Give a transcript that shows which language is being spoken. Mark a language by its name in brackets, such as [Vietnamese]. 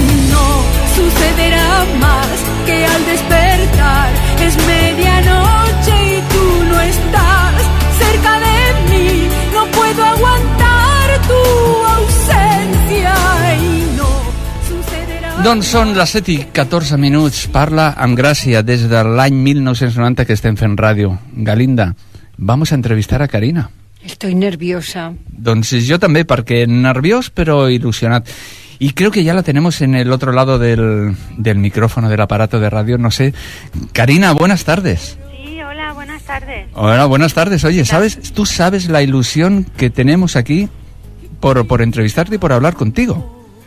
[Spanish] No sucederá más que al despertar es medianoche y tú no estás cerca de mí. No puedo aguantar tu ausencia y no sucederá. [Catalan] Doncs són les 7:14. Parla amb gràcia des de l'any 1990 que estem fent ràdio. [Spanish] Galinda, vamos a entrevistar a Karina. Estoy nerviosa. Doncs yo también, porque nerviós pero ilusionado. Y creo que ya la tenemos en el otro lado del micrófono, del aparato de radio, no sé. Karina, buenas tardes. Sí, hola, buenas tardes. Hola, buenas tardes. Oye, ¿tú sabes la ilusión que tenemos aquí por entrevistarte y por hablar contigo?